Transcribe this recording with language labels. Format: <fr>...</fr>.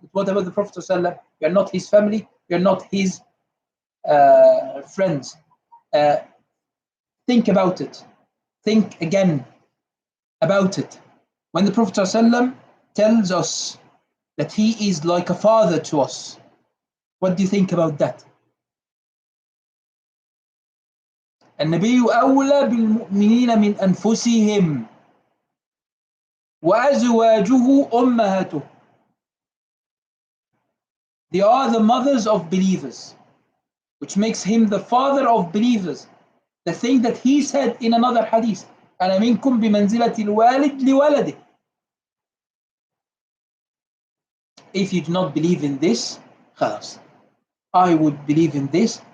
<en>What about the Prophet ﷺ? You're not his family, you're not his friends. Think about it. Think again about it. When the Prophet ﷺ tells us that he is like a father to us, what do you think about that?</en> <ar>النبي أولى بالمؤمنين من أنفسهم وأزواجه أمهاته.</ar> <en>They are the mothers of believers, which makes him the father of believers. The thing that he said in another hadith,</en> <ar>أنا منكم بمنزلة الوالد لولده.</ar> <en>If you do not believe in this, خلاص. I would believe in this.</en>